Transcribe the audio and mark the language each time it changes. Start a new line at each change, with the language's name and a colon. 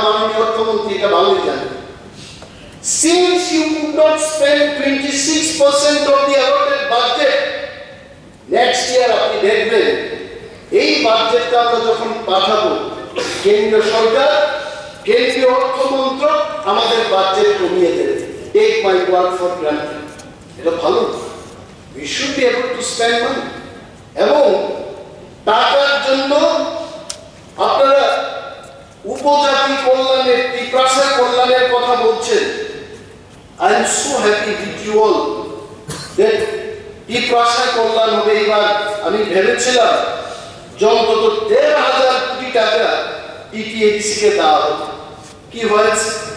Bangla: মাননীয় অর্থমন্ত্রী এটা ভালোই জানেন।
English: Since you could not spend 26% of the allotted budget, next year
Bangla: আপনি দেখবেন এই বাজেটটা আমরা যখন পাঠাবো, কেন্দ্রীয় সরকার, কেন্দ্রীয় অর্থ মন্ত্রক আমাদের বাজেট কমিয়ে দেবে।
English: Take my word for granted.
Bangla: এটা ভালো।
English: We should be able to spend money.
Bangla: এবং টাকার জন্য আপনারা উপজাতি কল্যাণের, ত্রিপ্রাসা কল্যাণের কথা বলছেন।
English: I am so happy with you all that
Bangla: ত্রিপ্রাসা কল্যাণ হবে। এবার আমি ভেবেছিলাম যে অন্তত 1,500 কোটি টাকা টিটিএডিসি কে দেওয়া হবে। কি হয়েছে?